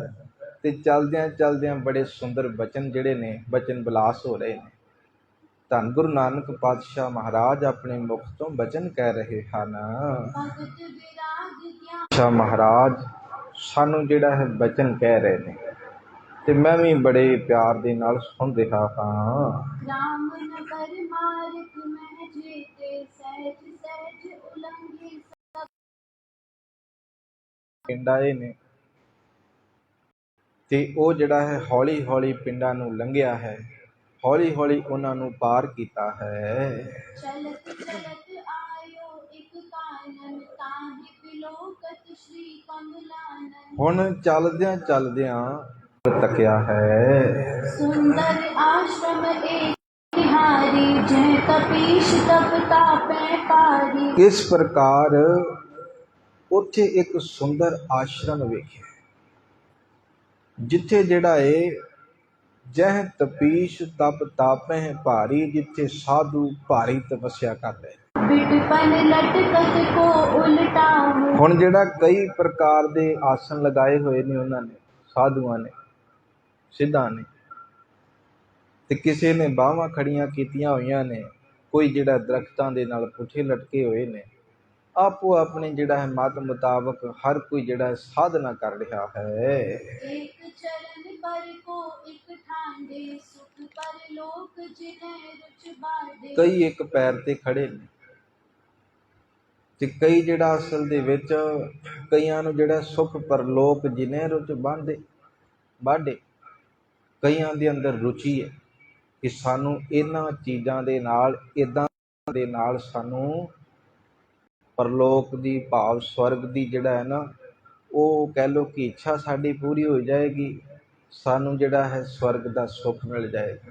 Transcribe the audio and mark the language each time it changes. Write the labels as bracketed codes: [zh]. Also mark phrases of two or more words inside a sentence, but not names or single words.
[pa] ਤੇ ਚੱਲਦਿਆਂ ਚੱਲਦਿਆਂ ਬੜੇ ਸੁੰਦਰ ਬਚਨ ਜਿਹੜੇ ਨੇ ਬਚਨ ਵਿਲਾਸ ਹੋ ਰਹੇ ਨੇ। ਧੰਨ ਗੁਰੂ ਨਾਨਕ ਪਾਤਸ਼ਾਹ ਮਹਾਰਾਜ ਆਪਣੇ ਮੁਖ ਤੋਂ ਬਚਨ ਕਹਿ ਰਹੇ ਹਨ। [bra] भगत विराग ज्ञान [pa] ਪਾਤਸ਼ਾਹ ਮਹਾਰਾਜ ਸਾਨੂੰ ਜਿਹੜਾ ਹੈ ਬਚਨ ਕਹਿ ਰਹੇ ਨੇ, ਤੇ ਮੈਂ ਭੀ ਬੜੇ ਪਿਆਰ ਦੇ ਨਾਲ ਸੁਣ ਰਿਹਾ ਹਾਂ। [bra] राम नगर मार्ग में जेते, सहज सहज उलंघे सब। [pa] ਪਿੰਡ ਆਏ ਨੇ ਤੇ ਉਹ ਜਿਹੜਾ ਹੈ ਹੌਲੀ ਹੌਲੀ ਪਿੰਡਾਂ ਨੂੰ ਲੰਘਿਆ ਹੈ, ਹੌਲੀ ਹੌਲੀ ਉਹਨਾਂ ਨੂੰ ਪਾਰ ਕੀਤਾ ਹੈ। [bra] चलत चलत आयो एक कानन, ताहि बिलोकत श्री कमलानन। [pa] ਹੁਣ ਚੱਲਦਿਆਂ ਚੱਲਦਿਆਂ ਤੱਕਿਆ ਹੈ, [bra] सुंदर आश्रम एक बिहारी, जय कपीश तप तापै पारी। [hi] इस प्रकार [pa] ਉੱਥੇ ਇੱਕ ਸੁੰਦਰ ਆਸ਼ਰਮ ਵੇਖਿਆ, ਜਿੱਥੇ ਜਿਹੜਾ ਏ [bra] ਜਹ ਤਪੀਸ਼ ਤਪ ਤਾਪਹਿ ਭਾਰੀ, [pa] ਜਿੱਥੇ ਸਾਧੂ ਭਾਰੀ ਤਪੱਸਿਆ ਕਰਦੇ। [bra] बिटपन लटकत को उलटाऊं। [pa] ਹੁਣ ਜਿਹੜਾ ਕਈ ਪ੍ਰਕਾਰ ਦੇ ਆਸਣ ਲਗਾਏ ਹੋਏ ਨੇ ਉਹਨਾਂ ਨੇ, ਸਾਧੂਆਂ ਨੇ, ਸਿੱਧਾਂ ਨੇ, ਤੇ ਕਿਸੇ ਨੇ ਬਾਹਾਂ ਖੜੀਆਂ ਕੀਤੀਆਂ ਹੋਈਆਂ ਨੇ, ਕੋਈ ਜਿਹੜਾ ਦਰਖਤਾਂ ਦੇ ਨਾਲ ਪੁੱਠੇ ਲਟਕੇ ਹੋਏ ਨੇ। ਆਪੋ ਆਪਣੇ ਜਿਹੜਾ ਹੈ ਮਤ ਮੁਤਾਬਕ ਹਰ ਕੋਈ ਜਿਹੜਾ ਸਾਧਨਾ ਕਰ ਰਿਹਾ ਹੈ। [bra] एक चरण पर को एक ठांडे, सुख पर लोक जिन्हें रुच बांधे। [pa] ਕਈ ਇੱਕ ਪੈਰ ਤੇ ਖੜੇ ਨੇ ਤੇ ਕਈ ਜਿਹੜਾ ਅਸਲ ਦੇ ਵਿੱਚ ਕਈਆਂ ਨੂੰ ਜਿਹੜਾ [bra] ਸੁਖ ਪਰਲੋਕ ਜਿਨੇ ਰੁਚ ਬਾਂਢੇ, [pa] ਕਈਆਂ ਦੇ ਅੰਦਰ ਰੁਚੀ ਹੈ ਕਿ ਸਾਨੂੰ ਇਹਨਾਂ ਚੀਜ਼ਾਂ ਦੇ ਨਾਲ, ਇਦਾਂ ਦੇ ਨਾਲ ਸਾਨੂੰ ਪਰਲੋਕ ਦੀ ਭਾਵ ਸਵਰਗ ਦੀ ਜਿਹੜਾ ਹੈ ਨਾ, ਉਹ ਕਹਿ ਲਓ ਕਿ ਇੱਛਾ ਸਾਡੀ ਪੂਰੀ ਹੋ ਜਾਏਗੀ, ਸਾਨੂੰ ਜਿਹੜਾ ਹੈ ਸਵਰਗ ਦਾ ਸੁੱਖ ਮਿਲ ਜਾਏਗਾ।